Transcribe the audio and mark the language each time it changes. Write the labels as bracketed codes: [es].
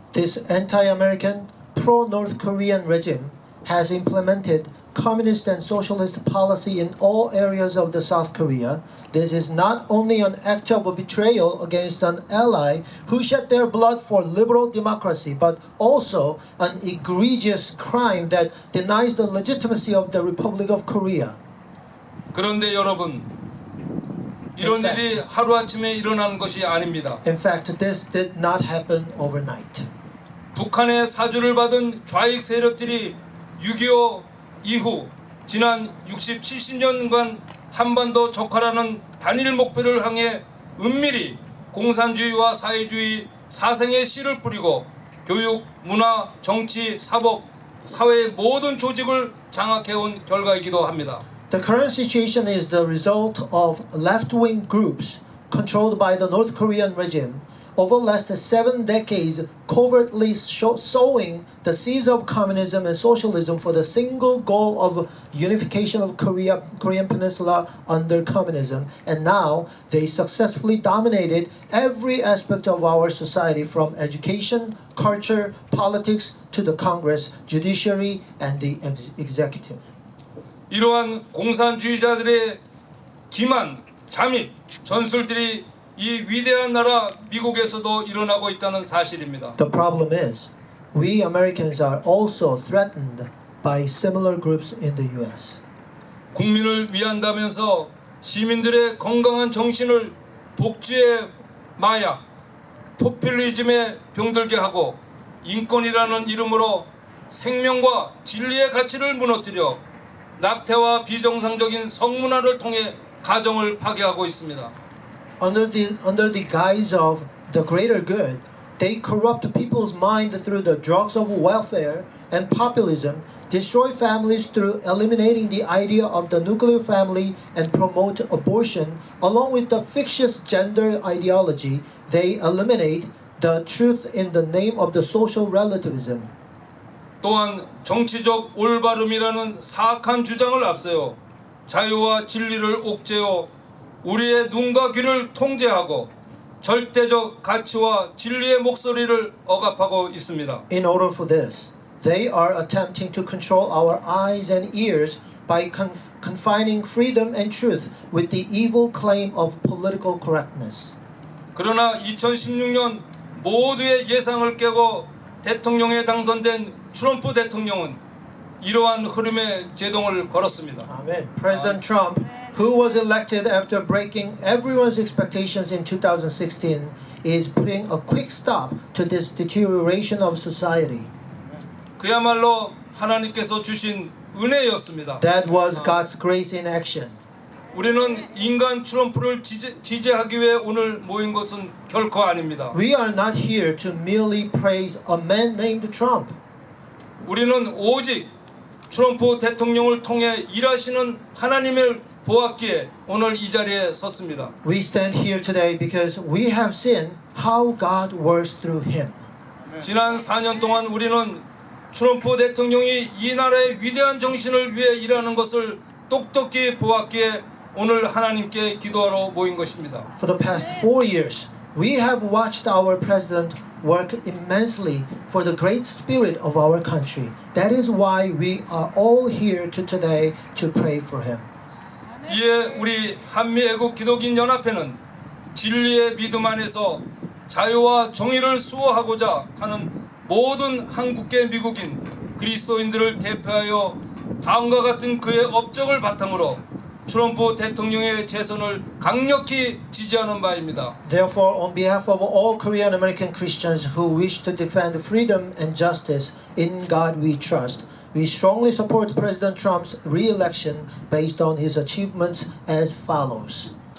[en] This anti-American, pro-North Korean regime has implemented communist and socialist policy in all areas of the South Korea. This is not only an act of betrayal against an ally who shed their blood for liberal democracy, but also an egregious crime that denies the legitimacy of the Republic of Korea. [ko] 그런데 여러분, 이런 일이 하루아침에 일어나는 것이 아닙니다. [en] In fact, this did not happen overnight. [ko] 북한의 사주를 받은 좌익 세력들이 6.25 이후 지난 60, 70년간 한반도 적화라는 단일 목표를 향해 은밀히 공산주의와 사회주의 사생의 씨를 뿌리고 교육, 문화, 정치, 사법, 사회의 모든 조직을 장악해온 결과이기도 합니다. [en] The current situation is the result of left-wing groups controlled by the North Korean regime over the last 7 decades covertly sowing the seeds of communism and socialism for the single goal of unification of Korean Peninsula under communism. And now they successfully dominated every aspect of our society from education, culture, politics to the Congress, judiciary, and the executive. [ko] 이러한 공산주의자들의 기만, 잠입, 전술들이 이 위대한 나라 미국에서도 일어나고 있다는 사실입니다. [en] The problem is, we Americans are also threatened by similar groups in the U.S. [ko] 국민을 위한다면서 시민들의 건강한 정신을 복지의 마약, 포퓰리즘에 병들게 하고 인권이라는 이름으로 생명과 진리의 가치를 무너뜨려 낙태와 비정상적인 성문화를 통해 가정을 파괴하고 있습니다. [en] Under the guise of the greater good, they corrupt people's mind through the drugs of welfare and populism destroy families through eliminating the idea of the nuclear family and promote abortion, along with the fictitious gender ideology. They eliminate the truth in the name of the social relativism. [ko] 또한 정치적 올바름이라는 사악한 주장을 앞세워 자유와 진리를 옥죄어 우리의 눈과 귀를 통제하고 절대적 가치와 진리의 목소리를 억압하고 있습니다. [en] In order for this, they are attempting to control our eyes and ears by confining freedom and truth with the evil claim of political correctness. [ko] 그러나 2016년 모두의 예상을 깨고 대통령에 당선된 트럼프 대통령은 이러한 흐름에 제동을 걸었습니다. [en] Amen. President Trump, who was elected after breaking everyone's expectations in 2016, is putting a quick stop to this deterioration of society. [ko] 그야말로 하나님께서 주신 은혜였습니다. [en] That was God's grace in action. [ko] 우리는 인간 트럼프를 지지하기 위해 오늘 모인 것은 결코 아닙니다. [en] We are not here to merely praise a man named Trump. [ko] 우리는 오직 트럼프 대통령을 통해 일하시는 하나님을 보았기에 오늘 이 자리에 섰습니다. [en] We stand here today because we have seen how God works through him. [ko] 지난 4년 동안 우리는 트럼프 대통령이 이 나라의 위대한 정신을 위해 일하는 것을 똑똑히 보았기에 오늘 하나님께 기도하러 모인 것입니다. [en] For the past 4 years, we have watched our president work immensely for the great spirit of our country. That is why we are all here today to pray for him. [ko] 이에 우리 한미애국 기독인 연합회는 진리의 믿음 안에서 자유와 정의를 수호하고자 하는 모든 한국계 미국인 그리스도인들을 대표하여 다음과 같은 그의 업적을 바탕으로 트럼프 대통령의 재선을 강력히 지지하는 바입니다. [en] Therefore, on behalf of all Korean American Christians who wish to defend freedom and justice, in God we trust, we strongly support President Trump's re-election based on his achievements as follows.